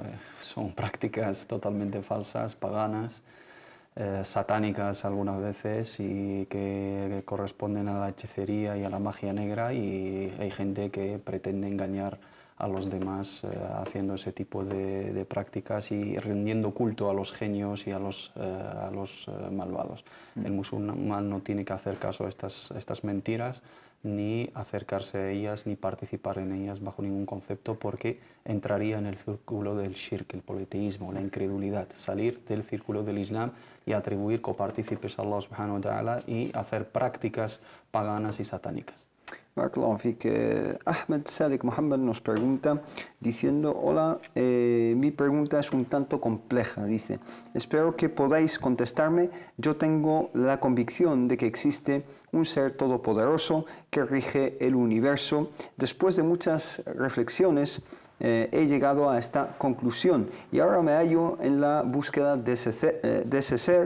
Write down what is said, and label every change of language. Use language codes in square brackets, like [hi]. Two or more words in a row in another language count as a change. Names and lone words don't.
[es] Son prácticas totalmente falsas, paganas, satánicas algunas veces y que corresponden a la hechicería y a la magia negra, y hay gente que pretende engañar a los demás haciendo ese tipo de prácticas y rindiendo culto a los genios y a los malvados. El musulmán no tiene que hacer caso a estas mentiras, ni acercarse a ellas, ni participar en ellas bajo ningún concepto, porque entraría en el círculo del shirk, el politeísmo, la incredulidad, salir del círculo del Islam y atribuir copartícipes a Allah [ar] سبحانه وتعالى [es] y hacer prácticas paganas y satánicas. [ar] بارك الله فيك. [es] Ahmed Sadiq Mohammed nos pregunta diciendo, hola, mi pregunta es un tanto compleja, dice, espero que podáis contestarme, yo tengo la convicción de que existe un ser todopoderoso que rige el universo. Después de muchas reflexiones he llegado a esta conclusión y ahora me hallo en la búsqueda de ese ser.